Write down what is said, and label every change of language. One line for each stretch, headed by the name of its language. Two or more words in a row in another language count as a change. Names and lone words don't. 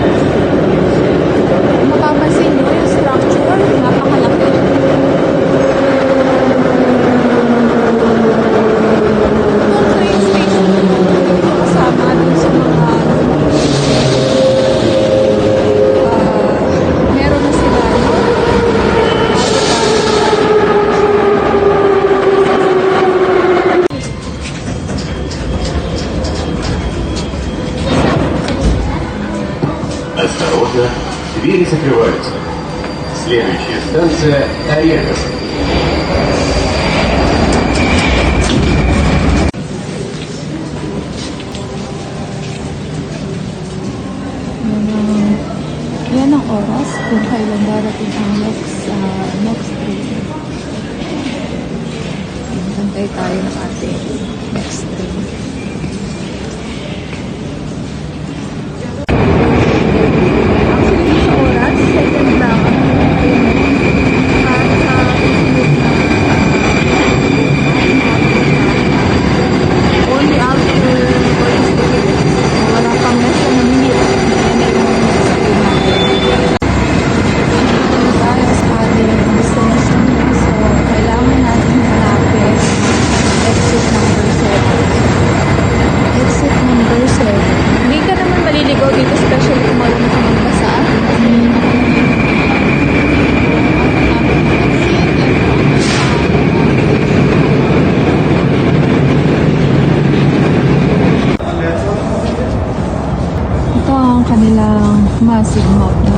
Filipino: Kung mapapansin nyo, yung structure, napakalaki. Itong
English: train station
Filipino: nito, hindi kasama dun sa mga meron na sila, no?
Russian: Осторожно, двери закрываются. Следующая станция Орехов.
Filipino: Yan ang oras kung kailan darating ang
English: next train.
Filipino: Bantay tayo ng ating
English: next train.
Filipino: Actually, sa oras, second lang ang train.
English: Only after police ticket.
Filipino: Wala pang
English: less than a minute.
Filipino: Tayo sa ating destination. So, kailangan natin hanapin
English: exit number 7. Exit number 7.
Filipino: Hindi ka naman maliligaw dito, especially kung marunong ka magbasa. Ito ang kanilang
English: massive map,
Filipino: no?